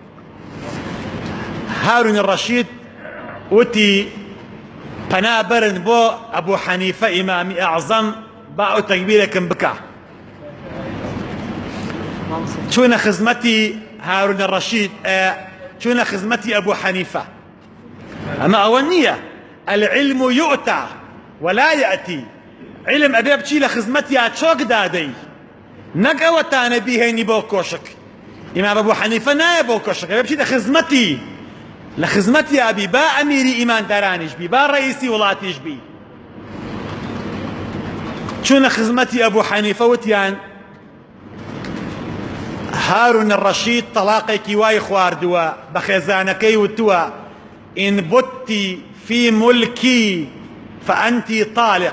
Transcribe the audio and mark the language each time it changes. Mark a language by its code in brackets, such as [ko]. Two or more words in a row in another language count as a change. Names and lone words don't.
[ckb] هارون ڕەشید وتی پەنا بەرن بۆ ئەبوو حەنیفە ئیمامی ئەعزەم با ئەو تەکبیرێکم بکە. چوونە خزمەتی هارون ڕەشید چوونە خزمەتی ئەبوو حەنیفە. ئەمە ئەوە نییە [ar] العلم يؤتى ولا يأتي. [ckb] علم ئەبێ بچی لە خزمەتیا چۆک دادەی نەک ئەوەتانە بیهێنی بۆ کۆشک. ئیمام ئەبوو حەنیفە نایە بۆ کۆشک ئەبێ بچی لە خزمەتیا بی با ئەمیری ئیماندارانیش بی با ڕئیسی وڵاتیش بی. چوونە خزمەتی ئەبوو حەنیفە وتیان هارون ڕەشید تەلاقێکی وای خواردووە بە خێزانەکەی وتووە [ar] ئین بوتی فی مولکی فەئەنتی طالق.